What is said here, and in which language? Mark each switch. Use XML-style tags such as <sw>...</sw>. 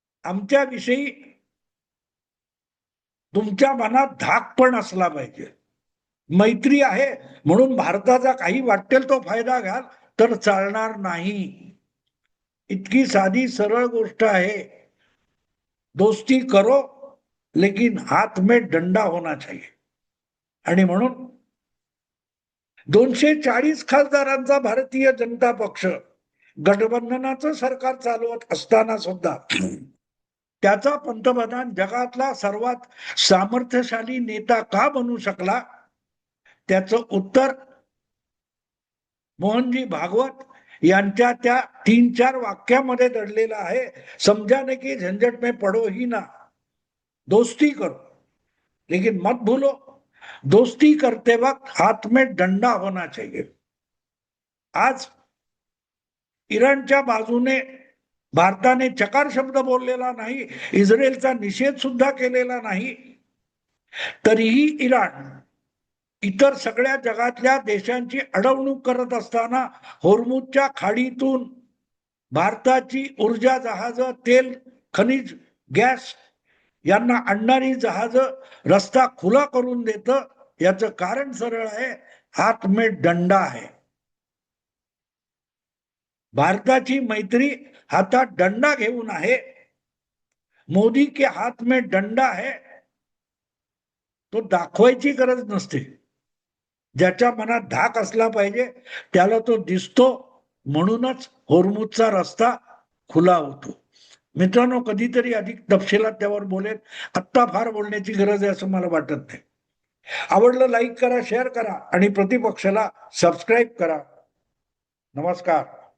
<mr>आमच्याविषयी तुमच्या मनात धाक पण असला पाहिजे. मैत्री आहे म्हणून भारताचा काही वाटेल तो फायदा घ्याल तर चालणार नाही. इतकी साधी सरळ गोष्ट आहे.</mr> <hi>दोस्ती करो लेकिन हात में डंडा होना चाहिए.</hi> <mr>आणि म्हणून 240 खासदारांचा भारतीय जनता पक्ष गठबंधनाचं सरकार चालवत असताना सुद्धा त्याचा पंतप्रधान जगातला सर्वात सामर्थ्यशाली नेता का बनू शकला, त्याचं उत्तर मोहनजी भागवत यांच्या त्या 3-4 वाक्यामध्ये दडलेलं आहे.</mr> <hi>समझाने की झंझट में पडो ही ना, दोस्ती करो लेकिन मत भूलो दोस्ती करते वक्त हाथ में डंडा होना चाहिए.</hi> <mr>आज इराणच्या बाजूने भारताने चकार शब्द बोललेला नाही, इस्रायलचा निषेध सुद्धा केलेला नाही, तरीही इराण इतर सगळ्या जगातल्या देशांची अडवणूक करत असताना होर्मुजच्या खाडीतून भारताची ऊर्जा जहाजं, तेल, खनिज, गॅस यांना आणणारी जहाजं रस्ता खुला करून देतं. याचं कारण सरळ आहे,</mr> <hi>हात में डंडा</hi> <mr>आहे. भारताची मैत्री हातात डंडा घेऊन आहे.</mr> <hi>मोदी के हात में डंडा है तो</hi> <mr>दाखवायची गरज नसते. ज्याच्या मनात धाक असला पाहिजे त्याला तो दिसतो, म्हणूनच होर्मुजचा रस्ता खुला होतो. मित्रांनो, कधीतरी अधिक तपशिलात त्यावर बोलेल. आत्ता फार बोलण्याची गरज आहे असं मला वाटत नाही. आवडलं लाईक करा, शेअर करा आणि प्रतिपक्षाला सबस्क्राईब करा. नमस्कार.</mr>